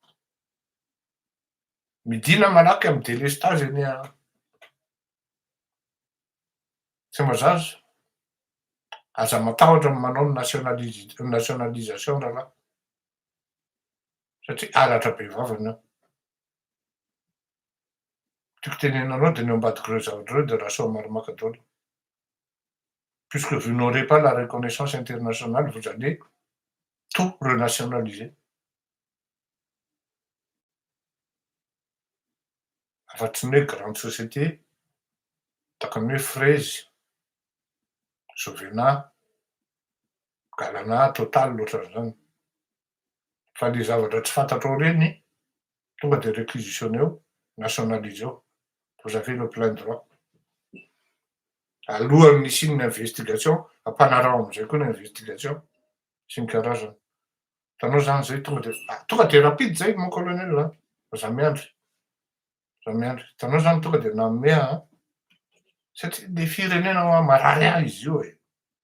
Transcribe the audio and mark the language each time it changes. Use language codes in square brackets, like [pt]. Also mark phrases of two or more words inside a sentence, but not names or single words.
[mg] Midina malaky amin'ny délestage eny Tsimbazaza. Aza matahotra ny manao ny nationalisation rahalahy. Satria halatra be vavany ao. Tiako tenenanao de ny ambadika reo zavatra reo de raha soa Marimacadona. [fr] Puisque vous n'aurez pas la reconnaissance internationale, vous allez tout renationaliser. [mg] Afatsy ny hoe [fr] grande société, [mg] takany hoe Frezy, Sovena, Galana, Total ohatran'izany. Fa le zavatra tsy fantatrao reny tonga de réquisitionneo, nationaliseo. [fr] Vous avez le plein droit. [mg] Alohan'ny hisiany ny investigation, ampanarao am'izay koa ny investigation sy ny karazany. Hitanao zany zay tonga de rapide zay [fr] mon colonel [mg] a, za miandry. Hitanao zany tonga de nanome ahy satria le firenena marary ahy izy io e.